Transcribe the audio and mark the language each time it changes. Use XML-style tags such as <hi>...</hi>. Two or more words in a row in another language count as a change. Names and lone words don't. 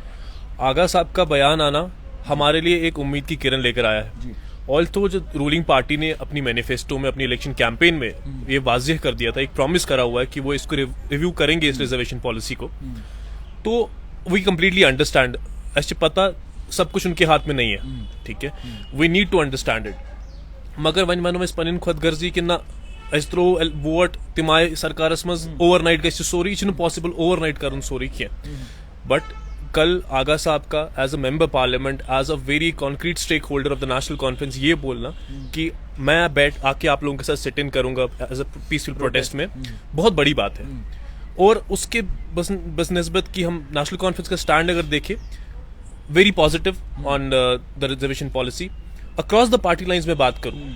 <hi>आगा साहब का बयान आना हमारे लिए एक उम्मीद की किरण लेकर आया है। ऑल तो जो</hi> <en>ruling party</en> <hi>ने अपनी मैनिफेस्टो में, अपनी</hi> <en>election campaign</en> <hi>में ये वाज़ेह कर दिया था, एक प्रॉमिस करा हुआ है कि वो इसको रिव्यू करेंगे इस</hi> <en>reservation policy</en> <hi>को, तो</hi> <en>we completely understand.</en> <hi>ऐसे पता सब कुछ उनके हाथ में नहीं है, ठीक है,</hi> <en>We need to understand it.</en> <ks>मगर वन मन में पन खुद गर्जी कि ना अस त्रो वोट तिम आय सरकारस मज ओवरनाइट गि सोरी, यह</ks> <en>possible overnight</en> <ks>कर सोरी कह।</ks> <hi>बट कल आगा साहब का</hi> <en>as a member parliament, as a very concrete stake holder of the National Conference</en> <hi>ये बोलना कि मैं बैठ आके आप लोगों के साथ</hi> <en>sit in</en> <hi>करूंगा</hi> <en>as a peaceful protest</en> <hi>में, बहुत बड़ी बात है। और उसके बस निस्बत की हम नेशनल कॉन्फ्रेंस का स्टैंड अगर देखें,</hi> <en>very positive on the reservation policy across the party lines</en> <hi>में बात करूं।</hi>